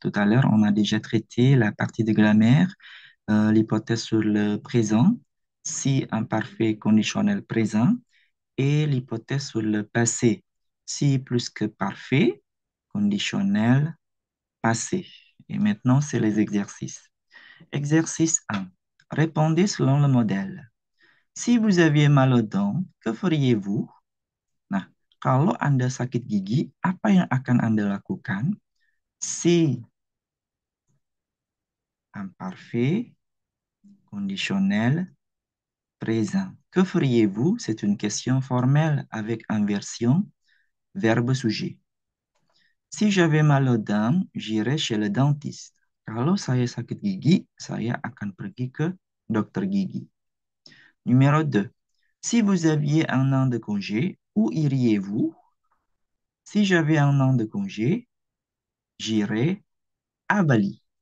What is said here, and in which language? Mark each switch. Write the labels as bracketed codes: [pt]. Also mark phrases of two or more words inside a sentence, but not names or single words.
[fr] Tout à l'heure, on a déjà traité la partie de grammaire, l'hypothèse sur le présent, si imparfait conditionnel présent, et l'hypothèse sur le passé, si plus que parfait conditionnel passé. Et maintenant, c'est les exercices. Exercice 1. Répondez selon le modèle. Si vous aviez mal aux dents, que feriez-vous? [id] Nah, kalau Anda sakit gigi, apa yang akan Anda lakukan? [fr] Si imparfait, conditionnel, présent. Que feriez-vous? C'est une question formelle avec inversion, verbe-sujet. Si j'avais mal aux dents, j'irais chez le dentiste. [id] Kalau saya sakit gigi, saya akan pergi ke dokter gigi. [fr] Numéro 2. Si vous aviez un an de congé, où iriez-vous? Si j'avais un an de congé, j'irais à Bali.